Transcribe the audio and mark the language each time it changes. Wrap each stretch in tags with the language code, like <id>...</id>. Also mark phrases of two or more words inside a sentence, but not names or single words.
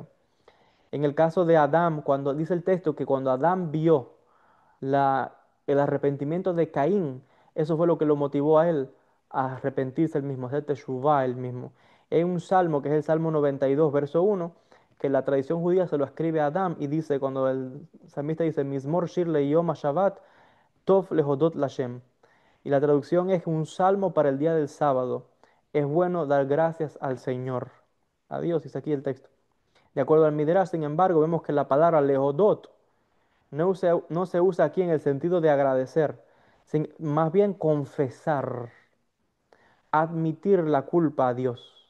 <es>En el caso de Adán, cuando dice el texto que cuando Adán vio la, el arrepentimiento de Caín, eso fue lo que lo motivó a él a arrepentirse él mismo, a hacer teshuvá él mismo. Hay un salmo que es el Salmo 92, verso 1, que la tradición judía se lo escribe a Adán y dice, cuando el salmista dice,</es> <he>מזמור שיר יום שבת, טוב להודות לה.</he> <es>Y la traducción es un salmo para el día del sábado. Es bueno dar gracias al Señor. A Dios, dice aquí el texto. De acuerdo al Midrash, sin embargo, vemos que la palabra lehodot no se usa aquí en el sentido de agradecer, más bien confesar, admitir la culpa a Dios.</es>